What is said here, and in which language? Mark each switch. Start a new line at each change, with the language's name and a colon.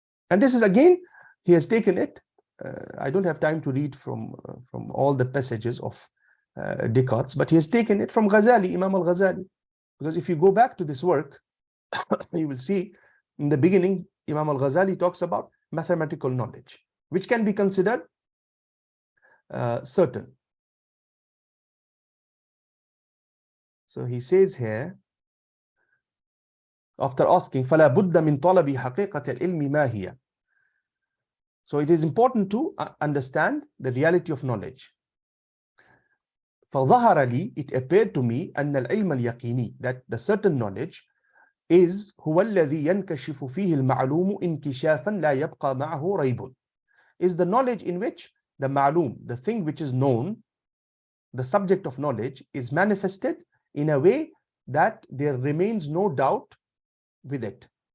English: And this is, again, he has taken it. I don't have time to read from all the passages of Descartes, but he has taken it from Ghazālī, Imam al-Ghazālī. Because if you go back to this work, you will see in the beginning, Imam al-Ghazālī talks about mathematical knowledge, which can be considered certain. So he says here, after asking,
Arabic: فَلَا بُدَّ مِنْ طَلَبِ حَقِيقَةِ الْعِلْمِ مَا هِيَ.
English: So it is important to understand the reality of knowledge.
Arabic: فَظَهَرَ لِي,
English: it appeared to me,
Arabic: أَنَّ الْعِلْمَ الْيَقِينِي,
English: that the certain knowledge is
Arabic: هُوَ الَّذِي يَنْكَشِفُ فِيهِ الْمَعْلُومُ إِنْكِشَافًا لَا يَبْقَى مَعَهُ رَيْبٌ,
English: is the knowledge in which the ma'lum, the thing which is known, the subject of knowledge, is manifested in a way that there remains no doubt with it.